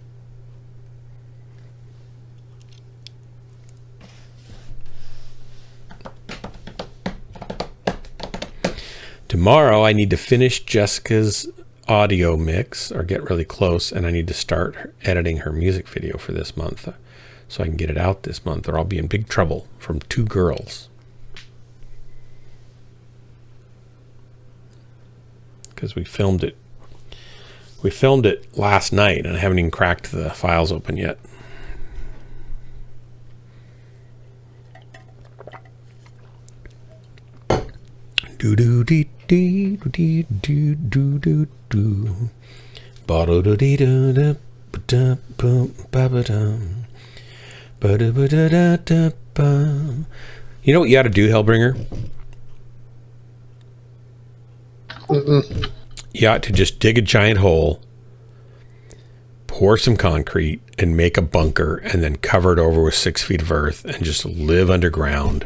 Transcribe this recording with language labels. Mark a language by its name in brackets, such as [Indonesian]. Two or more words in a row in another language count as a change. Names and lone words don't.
[English] Tomorrow I need to finish Jessica's audio mix, or get really close, and I need to start editing her music video for this month so I can get it out this month, or I'll be in big trouble from 2 girls. Because we filmed it last night and I haven't even cracked the files open yet. Do do dee dee dee do do do do. Ba-do do dee do da ba boom ba ba dum. Ba da ba da da da ba. You know what you ought to do, Hellbringer? You ought to just dig a giant hole, pour some concrete, and make a bunker, and then cover it over with 6 feet of earth, and just live underground.